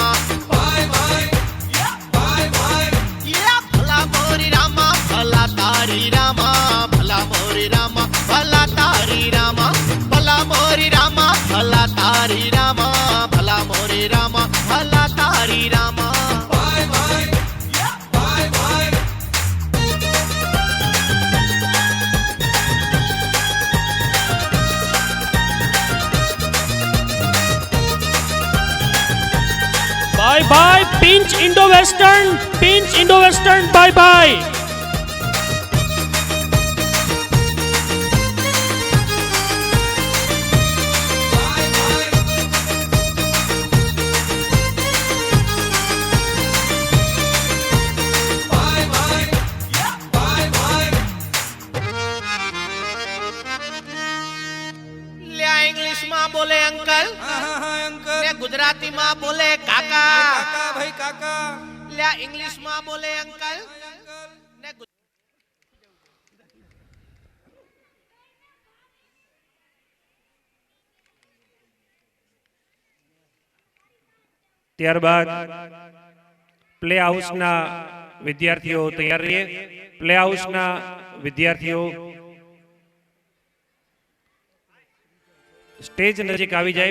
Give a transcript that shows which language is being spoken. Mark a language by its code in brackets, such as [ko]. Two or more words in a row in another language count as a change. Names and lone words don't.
[en] bye bye bye bye [gu] ભલા મોરી રામા ભલા તારી રામા ભલા મોરી રામા ભલા તારી રામા ભલા મોરી રામા ભલા તારી રામા ભલા મોરી રામા ભલા તારી રામા [en] bye bye bye bye bye bye pinch Indo western bye bye. bye bye bye bye [gu] લ્યા ઇંગ્લિશ માં બોલે અંકલ હા હા હા અંકલ ને ગુજરાતી માં બોલે કાકા કાકા ભાઈ કાકા લ્યા ઇંગ્લિશ માં બોલે અંકલ ને ત્યારબાદ પ્લે હાઉસના વિદ્યાર્થીઓ તૈયાર રહીએ। પ્લે હાઉસના વિદ્યાર્થીઓ સ્ટેજ નજીક આવી જાય।